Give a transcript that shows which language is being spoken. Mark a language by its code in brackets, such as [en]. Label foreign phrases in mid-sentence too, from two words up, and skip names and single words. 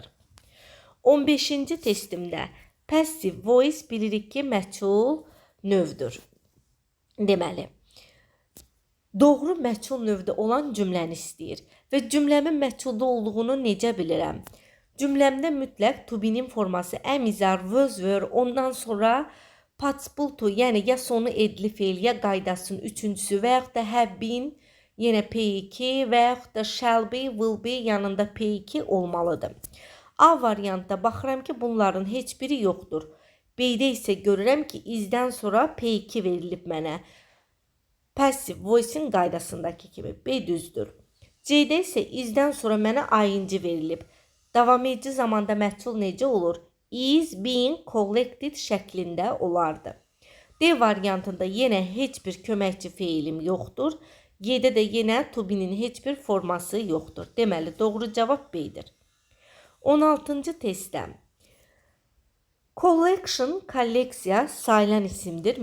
[az] 15-ci testimdə [en] passive voice [az] bilirik ki, məchul növdür. Deməli, doğru məchul növdə olan cümləni istəyir və cümləmin məchulda olduğunu necə bilirəm? Cümləmdə mütləq [en] to be- [az] nin forması [en] am, is, are, was, were, [az] ondan sonra [en] participle to, [az] yəni ya sonu edli feil, ya qaydasının üçüncüsü və yaxud da [en] have been, [az] yenə P2 və yaxud da [en] shall be, will be [az] yanında P2 olmalıdır. A variantda baxıram ki, bunların heç biri yoxdur. B-də isə görürəm ki, izdən sonra P2 verilib mənə. [en] Passive voice- [az] in qaydasındakı kimi. B düzdür. C-də isə izdən sonra mənə ing verilib. Davam edici zamanda məchul necə olur? [en] Is being collected şəklində olardı. [az] D variantında yenə heç bir köməkçi feilim yoxdur. Y'də də yenə [en] to be- [az] nin heç bir forması yoxdur. Deməli, doğru cavab B-dir. 16-cı testdə. Collection, kolleksiya sayılan isimdir.